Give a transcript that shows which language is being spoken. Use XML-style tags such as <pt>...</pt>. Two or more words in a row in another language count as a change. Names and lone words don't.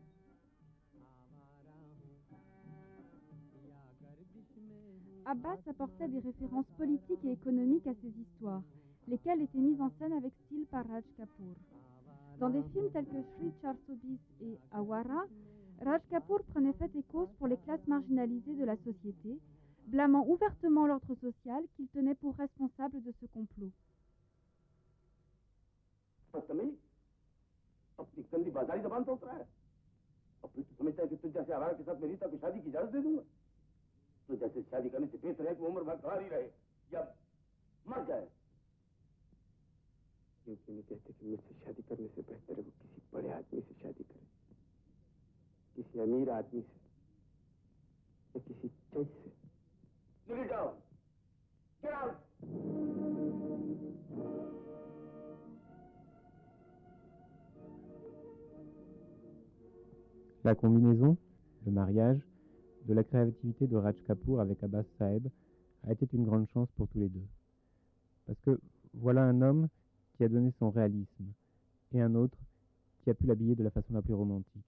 <fr>Abbas apportait des références politiques et économiques à ses histoires, lesquelles étaient mises en scène avec style par Raj Kapoor. Dans des films tels que Shri 420 et Awara, Raj Kapoor prenait fait et cause pour les classes marginalisées de la société, blâmant ouvertement l'ordre social qu'il tenait pour responsable de ce complot.</fr> <hi>अपनी गंदी बाजारी जबान सोच रहा है और फिर तू समझता है कि तुझ जैसे आवारा के साथ मेरी तक शादी की इजाजत दे दूंगा तो जैसे शादी करने से बेहतर है कि उम्र भर घर ही रहे या मर जाए क्योंकि नहीं कहते कि मुझसे शादी करने से बेहतर है वो किसी बड़े आदमी से शादी करे, किसी अमीर आदमी से या किसी जज से। निकल जाओ,</hi> <en>get out!</en> <fr>La combinaison, le mariage, de la créativité de Raj Kapoor avec Abbas Saeb a été une grande chance pour tous les deux. Parce que voilà un homme qui a donné son réalisme, et un autre qui a pu l'habiller de la façon la plus romantique.</fr>